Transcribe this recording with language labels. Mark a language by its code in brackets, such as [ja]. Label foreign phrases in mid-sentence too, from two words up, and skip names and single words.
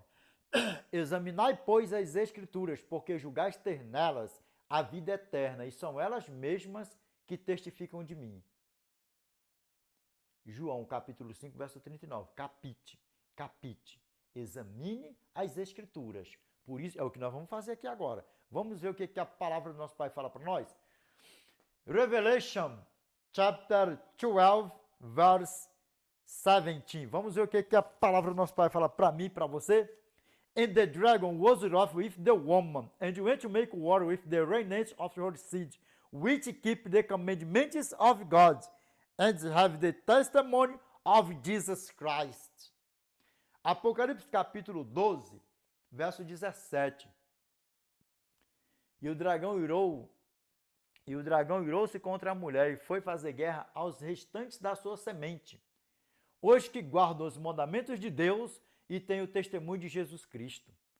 [pt] Examinai, pois, as Escrituras, porque julgais ter nelas a vida eterna, e são elas mesmas que testificam de mim. João, capítulo 5, verso 39. Capite. Examine as Escrituras. Por isso, é o que nós vamos fazer aqui agora. Vamos ver o que a palavra do nosso Pai fala para nós? [en] Revelation, chapter 12, verse 17. [pt] Vamos ver o que a palavra do nosso Pai fala para mim e para você? [en] And the dragon was wroth with the woman, and went to make war with the remnants of her seed, which keep the commandments of God, and have the testimony of Jesus Christ. [pt] Apocalipse capítulo 12, verso 17. E o dragão irou-se contra a mulher e foi fazer guerra aos restantes da sua semente, os que guardam os mandamentos de Deus e têm o testemunho de Jesus Cristo.